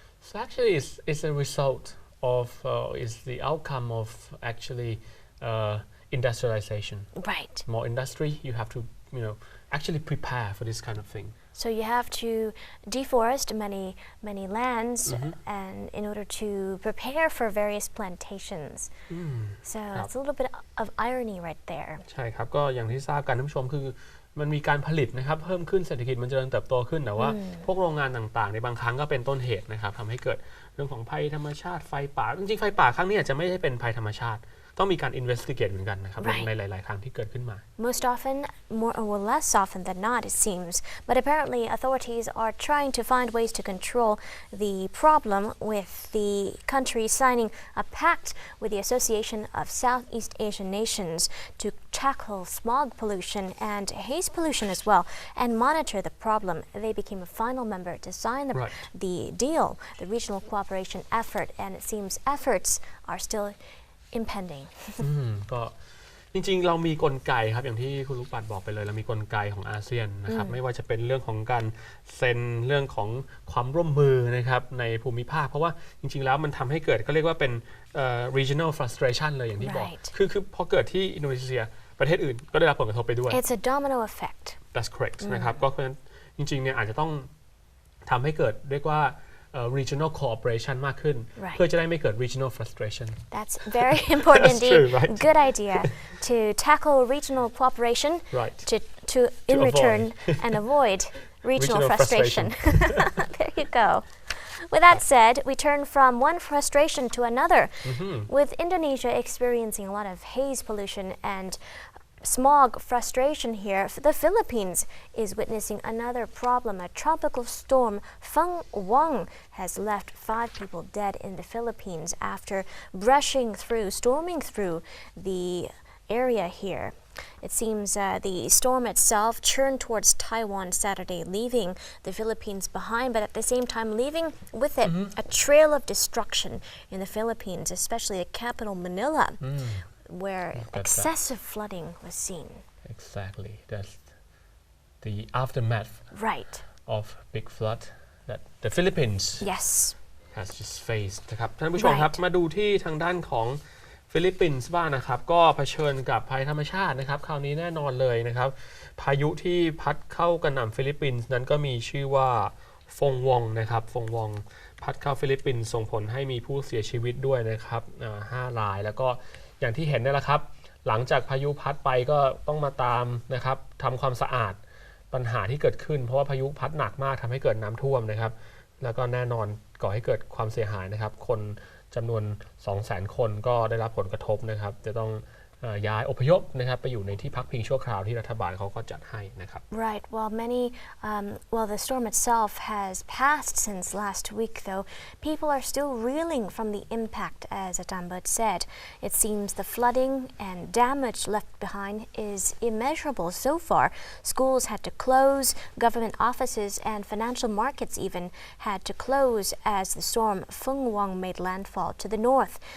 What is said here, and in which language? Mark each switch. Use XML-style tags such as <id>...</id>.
<en>So actually it's a result of is the outcome of actually industrialization. Right. More industry, you have to, actually prepare for this kind of thing. So you have to deforest many lands and in order to prepare for various plantations. So it's a little bit of irony right there.</en> <th>ใช่ครับก็อย่างที่ทราบกันท่านผู้ชมคือมันมีการผลิตนะครับเพิ่มขึ้นเศรษฐกิจมันเจริญเติบโตขึ้นแต่ว่าพวกโรงงานต่างๆในบางครั้งก็เป็นต้นเหตุนะครับทำให้เกิดเรื่องของภัยธรรมชาติไฟป่าจริงๆไฟป่าครั้งนี้อาจจะไม่ได้เป็นภัยธรรมชาติต้องมีการ investigate เหมือนกันนะครับในหลายๆครั้งที่เกิดขึ้นมา</th> <en>Most often, more or less often than not, it seems. But apparently, authorities are trying to find ways to control the problem with the country signing a pact with the Association of Southeast Asian Nations to tackle smog pollution and haze pollution as well and monitor the problem. They became a final member to sign the deal, the regional cooperation effort, and it seems efforts are still impending.</en> <th>ก็จริงๆเรามีกลไกครับอย่างที่คุณลูกปัดบอกไปเลยเรามีกลไกของอาเซียนนะครับไม่ว่าจะเป็นเรื่องของการเซ็นเรื่องของความร่วมมือนะครับในภูมิภาคเพราะว่าจริงๆแล้วมันทำให้เกิดก็เรียกว่าเป็น</th> <en>regional frustration</en> <th>เลยอย่างที่บอกคือพอเกิดที่อินโดนีเซียประเทศอื่นก็ได้รับผลกระทบไปด้วย</th> <en>It's a domino effect. That's correct</en> <th>นะครับก็จริงๆเนี่ยอาจจะต้องทำให้เกิดเรียกว่า</th> <en>regional cooperation</en> <th>มากขึ้นเพื่อจะได้ไม่เกิด</th> <en>regional frustration. That's very important indeed. True, right? Good idea to tackle regional cooperation Right. to in return and avoid regional frustration. There you go. With that said, we turn from one frustration to another. With Indonesia experiencing a lot of haze pollution and smog frustration here, the Philippines is witnessing another problem. A tropical storm, Feng Wang, has left 5 people dead in the Philippines after storming through the area here. It seems the storm itself turned towards Taiwan Saturday, leaving the Philippines behind, but at the same time leaving with it a trail of destruction in the Philippines, especially the capital Manila, where excessive flooding was seen. Exactly. That's the aftermath of big flood that the Philippines has just faced</en> <th>นะครับท่านผู้ชมครับมาดูที่ทางด้านของ ฟิลิปปินส์บ้างนะครับก็เผชิญกับภัยธรรมชาตินะครับคราวนี้แน่นอนเลยนะครับพายุที่พัดเข้ากระหน่ำฟิลิปปินส์นั้นก็มีชื่อว่า ฟงวองนะครับฟงวองพัดเข้าฟิลิปปินส์ส่งผลให้มีผู้เสียชีวิตด้วยนะครับ5 รายแล้วก็อย่างที่เห็นนี่แหละครับหลังจากพายุพัดไปก็ต้องมาตามนะครับทำความสะอาดปัญหาที่เกิดขึ้นเพราะว่าพายุพัดหนักมากทำให้เกิดน้ำท่วมนะครับแล้วก็แน่นอนก่อให้เกิดความเสียหายนะครับคนจำนวน 200,000 คนก็ได้รับผลกระทบนะครับจะต้องย้ายอพยพนะครับไปอยู่ในที่พักพิงชั่วคราวที่รัฐบาลเขาก็จัดให้นะครับ</th> <en>Right. While the storm itself has passed since last week, though, people are still reeling from the impact, as Atambut said. It seems the flooding and damage left behind is immeasurable so far. Schools had to close, government offices and financial markets even had to close as the storm Fung Wong made landfall to the north.</en>